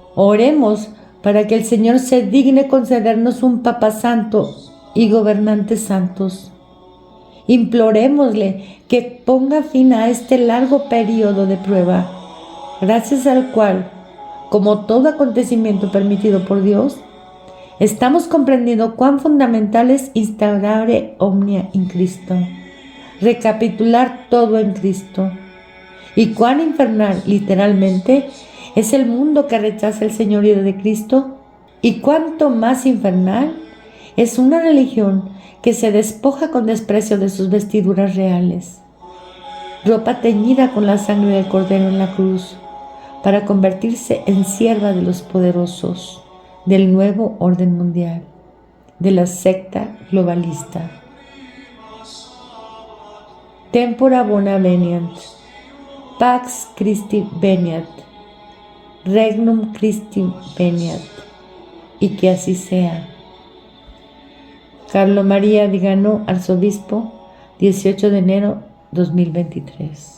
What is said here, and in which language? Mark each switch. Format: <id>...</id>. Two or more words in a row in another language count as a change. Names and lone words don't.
<es>Oremos para que el Señor se digne concedernos un Papa Santo y gobernantes santos. Implorémosle que ponga fin a este largo periodo de prueba, gracias al cual, como todo acontecimiento permitido por Dios, estamos comprendiendo cuán fundamental es</es> <la>instaurare omnia in Cristo,</la> <es>recapitular todo en Cristo, y cuán infernal, literalmente, es el mundo que rechaza el señorío de Cristo, y cuánto más infernal es una religión que se despoja con desprecio de sus vestiduras reales, ropa teñida con la sangre del Cordero en la cruz, para convertirse en sierva de los poderosos, del nuevo orden mundial, de la secta globalista.</es> <la>Tempora bona veniant, Pax Christi veniat, Regnum Christi veniat,</la> <es>y que así sea. Carlo María Vigano, arzobispo, 18 de enero 2023.</es>